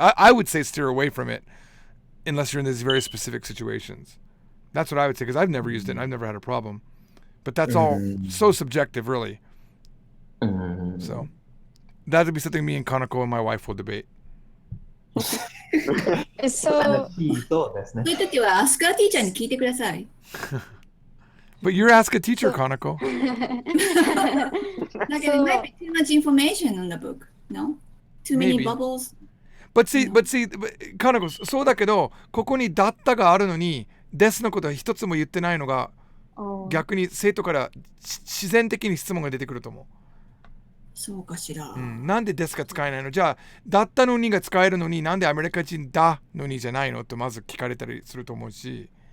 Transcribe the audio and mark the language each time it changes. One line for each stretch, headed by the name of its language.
English: I would say steer away from it unless you're in these very specific situations. That's what I would say, because I've never used it and I've never had a problem. But that's all so subjective, really. So that would be something me and Kanako and my wife will debate. So
Japanese: そうですね。そういう時はアスカーティーチャーに聞いてください。
English: But you're ask a teacher, Kanako. Like it might be too much information on the book, no? Too many Maybe. bubbles. But see,
Japanese: Kanako, そうだけど、ここにだったがあるのに、ですのことは一つも言ってないのが、逆に生徒から自然的に質問が出てくると思う。そうかしら。なんでですが使えないの？じゃあ、だったのにが使えるのに、なんでアメリカ人だのにじゃないのとまず聞かれたりすると思うし。